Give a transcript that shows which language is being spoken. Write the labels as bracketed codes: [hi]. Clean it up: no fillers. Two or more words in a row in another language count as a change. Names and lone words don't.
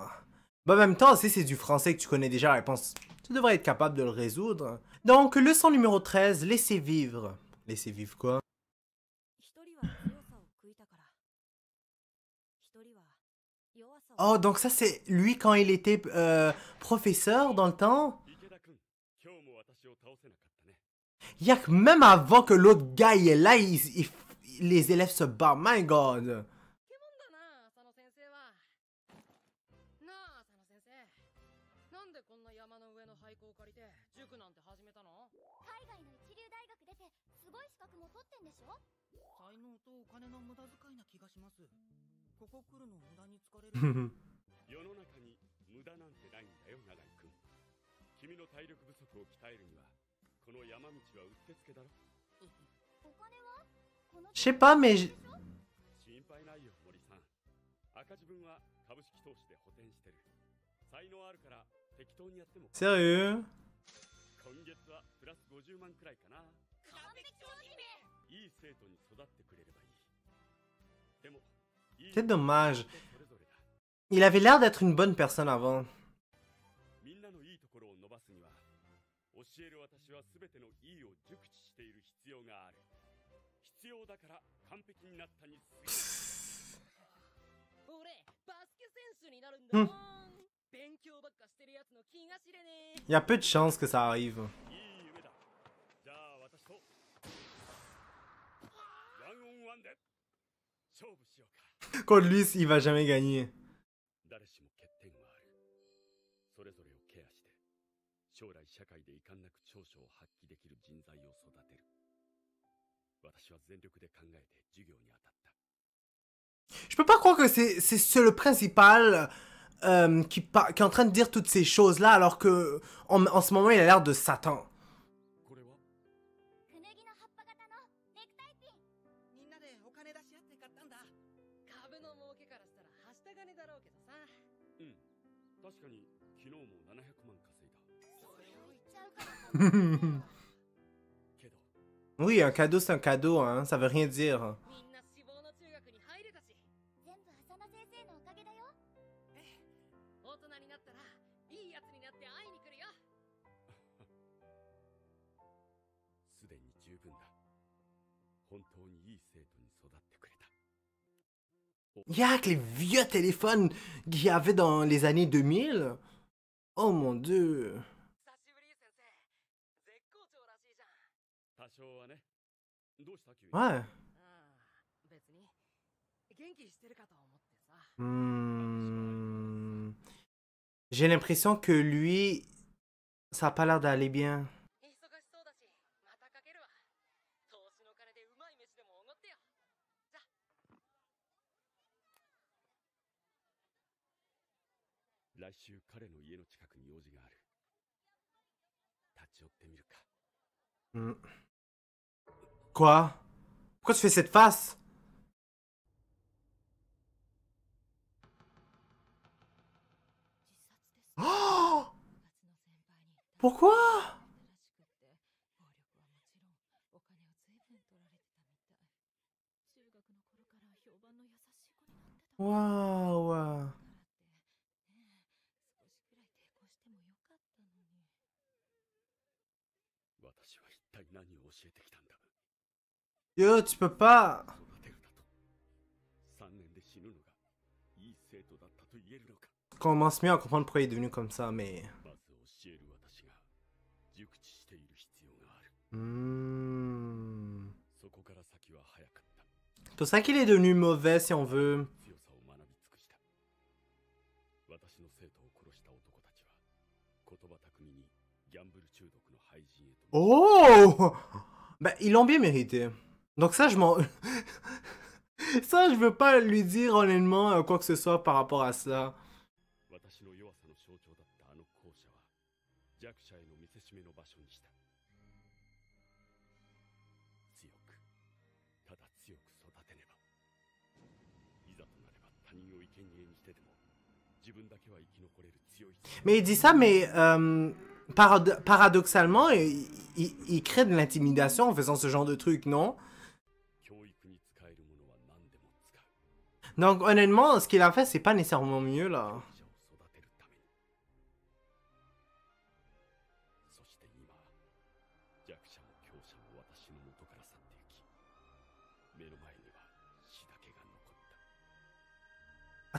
[fr] Bon, en même temps, si c'est du français que tu connais déjà la réponse, tu devrais être capable de le résoudre. Donc, leçon numéro 13, laissez vivre. Laissez vivre quoi? Oh, donc ça, c'est lui quand il était professeur dans le temps? [ja] 池田君、今日も私を倒せなかったね。 [fr] Y'a que même avant que l'autre gars y est là, les élèves se battent. [en] My God! [ja] だな、佐野先生は。なあ、佐野先生。なんでこんな山の上の廃校を借りて塾なんて始めたの？海外の一流大学出てすごい資格も取ってんでしょ？才能とお金の無駄遣いな気がします。ここ来るの無駄に疲れる。世の中に無駄なんてないんだよ、永井君。君の体力不足を鍛えるには、この山道はうってつけだろ。お金は？この [fr] Je sais pas, mais... [ja] 心配ないよ、森さん。赤字分は株式投資で補填してる。才能あるから適当にやっても。 [fr] Sérieux? [ja] 今月はプラス50万くらいかな。完璧超人め。いい生徒に育ってくれればいい。でも、 [fr] C'est dommage. Il avait l'air d'être une bonne personne avant. [ja] みんなのいいところを伸ばすには、教える私はすべてのいいを熟知している必要がある。必要だから完璧になったにすぎない。俺、バスケ選手になるんだもん。勉強ばっかしてるやつの気が知れねえ。 [fr] Il y a peu de chances que ça arrive. [ja] いい夢だ。じゃあ私とワンオンワンで勝負しようか。 [fr] Contre lui, il va jamais gagner. [ja] 誰しも欠点はある。それぞれをケアして、将来社会で遺憾なく長所を発揮できる人材を育てる。私は全力で考えて授業に当たった。 [fr] Je peux pas croire que c'est le principal qui est en train de dire toutes ces choses-là alors que en ce moment il a l'air de Satan. [ja] これはクネギの葉っぱ型のネクタイピン。みんなでお金出し合って買ったんだ。株の儲けからしたらはした金だろうけどさ。うん。確かに昨日も700万稼いだ。それを言っちゃうからけど、 [fr] Oui, un cadeau c'est un cadeau, hein, ça veut rien dire. [ja] みんな志望の中学に入れたし。全部浅野先生のおかげだよ。大人になったらいいやつになって会いに来るよ。すでに十分だ。本当にいい生徒に育ってくれた。 [fr] Yak, les vieux téléphones qu'il y avait dans les années 2000. Oh mon dieu. [ja] 久しぶり先生。絶好調らしいじゃん。多少はね。どうした急に。 [fr] Ouais. [ja] ああ、別に元気してるかと思ってさ。 Hmm. [fr] J'ai l'impression que lui, ça a pas l'air d'aller bien. [ja] 忙しそうだし、またかけるわ。投資の金でうまい飯でもおごってよ。じゃ。来週彼の家の近くに用事がある。立ち寄ってみるか。 [fr] Hmm. Quoi? Pourquoi tu fais cette face? Oh! Pourquoi? わーわ [ja] 私は一体何を教えてきたんだ。 [fr] ー。Yo, tu peux pas. [ja] 育てるだと。3年で死ぬのがいい生徒だったと言えるのか。 [fr] Commence mieux à comprendre pourquoi il est devenu comme ça, mais. [ja] まず教える私が熟知している必要がある。そこから先は早かった。 [fr] C'est pour ça qu'il est devenu mauvais, si on veut. [ja] 強さを学び尽くした。私の生徒を殺した男たちは言葉巧みにギャンブル中毒の廃人へと。 Oh! [fr] Bah, ils l'ont bien mérité. Donc ça, je m'en... ça, je veux pas lui dire honnêtement quoi que ce soit par rapport à ça. [ja] 私の弱さの象徴だったあの校舎は弱者への見せしめの場所にした。強く、ただ強く育てねば。いざとなれば他人を生贄にしてでも自分だけは生き残れる強い。 [fr] Mais il dit ça, mais paradoxalement, il crée de l'intimidation en faisant ce genre de truc, non? [ja] 教育に使えるものは何でも使う。 [fr] Donc honnêtement, ce qu'il a fait, c'est pas nécessairement mieux, là. [ja] 弱者を育てるために。そして今、弱者も強者も私の元から去っていき、目の前には死だけが残った。